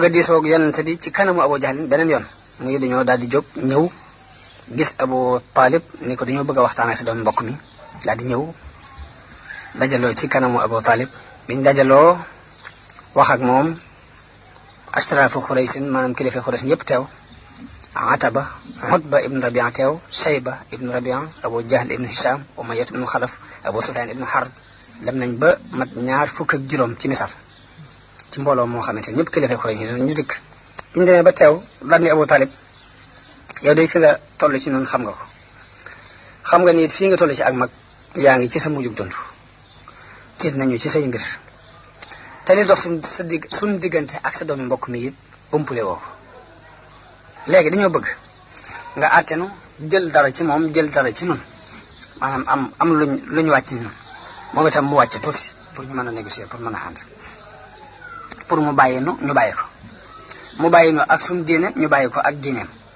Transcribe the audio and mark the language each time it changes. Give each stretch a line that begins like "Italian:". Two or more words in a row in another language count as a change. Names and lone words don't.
Wolof: a diisoo ak Yonent bi ci kanamu Abu Jahl beneen yoon muy dañoo daal di jóg ñëw gis Abu Talib ni ko dañoo bëgg a waxtaan ak sa doom mbokk mi daal di ñëw dajaloo ci kanamu Abu Talib biñ dajaloo wax ak moom
Arabic: أشراف قريش
Wolof: maanaam kilifa Quraysh yëpp teew Ataba Utba ibn Rabi'a teew Shayba ibn Rabi'a Abu Jahl ibn Hisham Umayya ibn Khalaf Abu Sufyan ibn Harb dem nañ ba mat ñaar fukk ak juróom ci misal ci mbooloo moo xamante ñëpp kilifa Quraysh ñu dikk biñu demee ba teew daal ni Abu Talib yow day fi nga toll ci noonu xam nga ko xam nga ni fii nga toll ci ak mag yaa ngi ci sa mujjug dund tiit nañu ci say mbir te li dox suñ diggante ak sa doomi mbokk mi it umpule woo léegi dañoo bëgg nga àttenu jël dara ci moom jël dara ci nun maanaam am luñ wàcc ñun moom itam mu wàcc tuuti pour ñu mën a négocier pour mën a ànd pour mu bàyyi nu ñu bàyyi ko mu bàyyi nu ak suñ diine ñu bàyyi ko ak diineem